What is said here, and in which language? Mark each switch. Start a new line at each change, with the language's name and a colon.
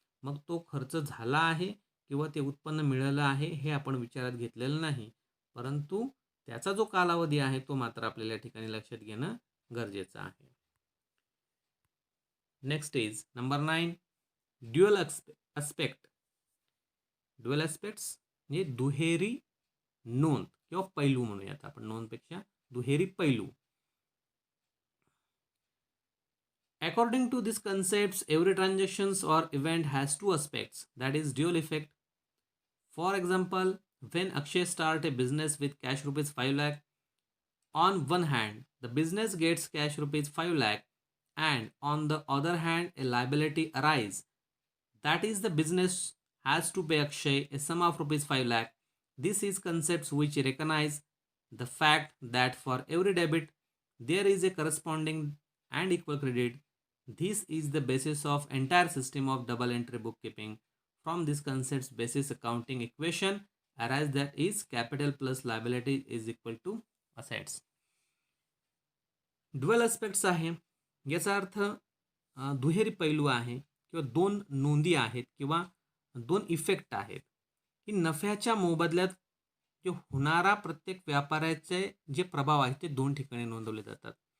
Marathi: मग तो खर्च झाला आहे किंवा ते उत्पन्न मिळालं आहे हे आपण विचारात घेतलेलं नाही, परंतु त्याचा जो कालावधी आहे तो मात्र आपल्याला या ठिकाणी लक्षात घेणं गरजेचं आहे.
English: Next is number 9, dual aspect.
Marathi: Dual aspects म्हणजे दुहेरी नोंद किंवा पैलू म्हणूयात आपण, नोंदपेक्षा दुहेरी पैलू.
English: According to these concepts, every transactions or event has two aspects, that is dual effect. For example, when Akshay start a business with cash rupees 5 lakh, on one hand, the business gets cash rupees 5 lakh, and on the other hand, a liability arise. That is, the business has to pay Akshay a sum of rupees 5 lakh. This is concepts which recognize the fact that for every debit, there is a corresponding and equal credit. This is the basis of entire system of double entry bookkeeping. From this concepts basis accounting equation arise, that is capital plus liability is equal to assets.
Marathi: Dual aspects आहे याचा अर्थ दुहेरी पैलू आहे किंवा दोन नोंदी आहेत किंवा दोन इफेक्ट आहेत की नफ्याच्या मोबदल्यात जे होणारा प्रत्येक व्यापाऱ्याचे जे प्रभाव आहेत ते दोन ठिकाणी नोंदवले जातात.